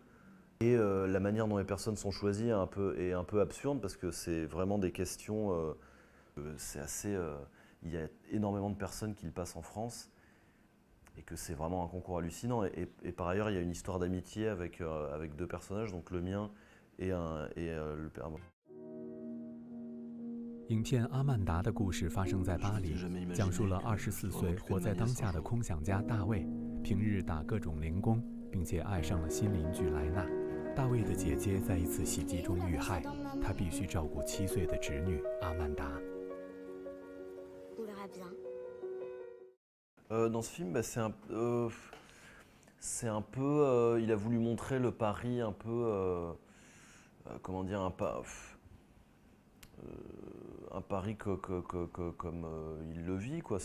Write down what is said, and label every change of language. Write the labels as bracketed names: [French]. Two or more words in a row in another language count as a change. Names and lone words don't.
[French] Et la manière dont les personnes sont choisies est un peu absurde parce que c'est vraiment des questions. C'est assez. Il y a énormément de personnes qui le passent en France et que c'est vraiment un concours hallucinant. Et par ailleurs, il y a une histoire d'amitié avec 2 personnages, donc le mien et le père. [Chinese] 影片《阿曼达》的故事发生在巴黎，讲述了24岁活在当下的空想家大卫，平日打各种零工，并且爱上了新邻居莱纳。大卫的姐姐在一次袭击中遇害，他必须照顾7岁的侄女阿曼达。 [French] Dans ce film, c'est un peu. Il a voulu montrer le Paris un peu. Comment dire, un Paris comme il le vit, quoi.